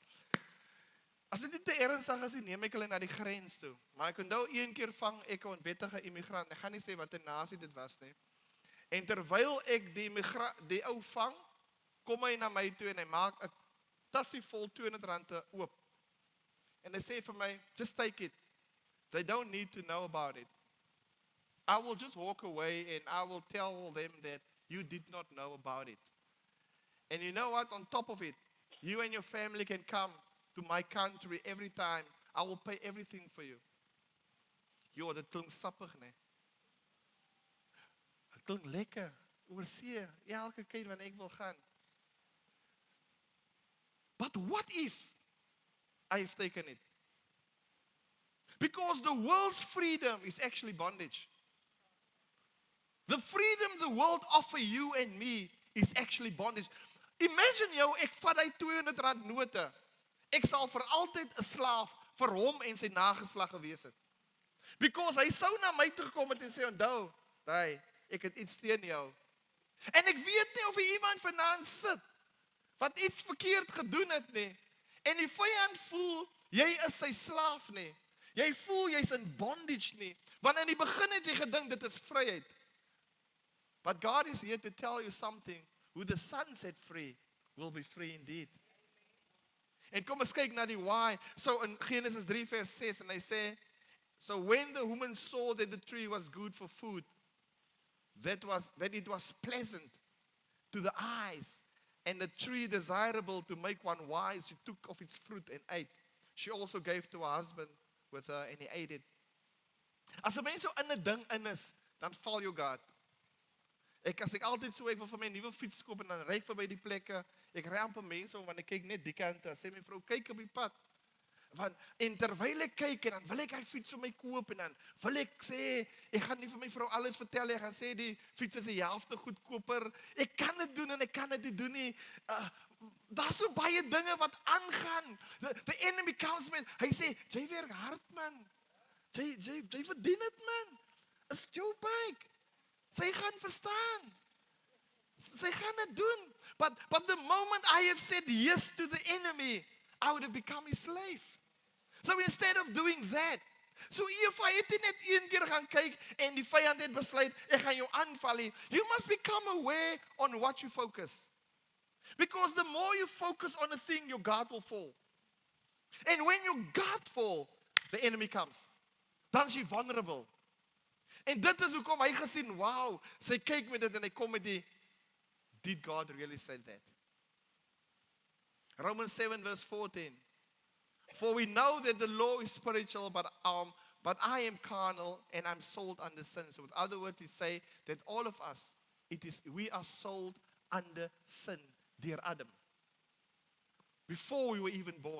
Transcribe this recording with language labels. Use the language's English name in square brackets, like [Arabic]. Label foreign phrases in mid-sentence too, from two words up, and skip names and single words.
[Afrikaans] As dit nie te ernstig is, neem ek hulle na die grens toe. Maar ek onthou een keer vang ek 'n onwettige immigrant. Ek gaan nie sê wat 'n nasie dit was nie. En terwyl ek die ou vang, kom hy na my toe en hy maak 'n tassie vol R200 oop. En hy sê vir my, [English] just take it. They don't need to know about it. I will just walk away and I will tell them that you did not know about it. And you know what? On top of it, you and your family can come to my country every time. I will pay everything for you. [Afrikaans] Jo, dit klink sappig, nee. Dit klink lekker. Oorsee, elke keer wanneer ek wil gaan. [English] But what if I have taken it? Because the world's freedom is actually bondage. The freedom the world offer you and me is actually bondage. [Afrikaans] Imagine jou, ek vat hy R200 note. Ek sal vir altyd 'n slaaf vir hom en sy nageslag gewees het. Because hy sou na my toe gekom het en sê, onthou, hey, ek het iets teen jou. En ek weet nie of iemand vanaand sit wat iets verkeerd gedoen het nie. En die vyand voel, jy is sy slaaf nie. Jy voel jy's in bondage nie. Want in die begin het jy gedink dit is vryheid. [English] But God is here to tell you something. Who the Son set free will be free indeed. [Afrikaans] En kom ons kyk na die why. So in Genesis 3 vers 6 en hy sê, [English] so when the woman saw that the tree was good for food, that it was pleasant to the eyes, and the tree desirable to make one wise, she took of its fruit and ate. She also gave to her husband with her and he ate it. [Afrikaans] As 'n mens so in 'n ding in is, dan val jou God. As ek altyd so, ek wil vir my 'n nuwe fiets koop en dan ry ek verby die plekke, ek ry amper mense om, want ek kyk net die kant toe, sê my vrou, kyk op die pad. En terwyl ek kyk, en dan wil ek hy fiets vir my koop, en dan wil ek sê, ek gaan nie vir my vrou alles vertel, ek gaan sê, die fiets is die helfte goedkoper, ek kan dit doen en ek kan dit nie doen nie, daar's so baie dinge wat aangaan, [English] the enemy comes [Afrikaans] met, hy sê, jy werk hard man, jy verdien het man, is jou bike, sy gaan verstaan, sy gaan dit doen, [English] but the moment I have said yes to the enemy, I would have become his slave. So instead of doing that, so if I [Afrikaans] het net een keer gaan kyk en die vyand het besluit, ek gaan jou aanval nie, [English] you must become aware on what you focus. Because the more you focus on a thing, your guard will fall. And when your guard fall, the enemy comes. [Afrikaans] Dan is jy vulnerable. En dit is hoekom hy gesien, wow, sy kyk met dit en hy kom met die, [English] did God really say that? Romans 7 verse 14. For we know that the law is spiritual, but I am carnal and I'm sold under sin. So with other words, he say that all of us, we are sold under sin, dear Adam, before we were even born.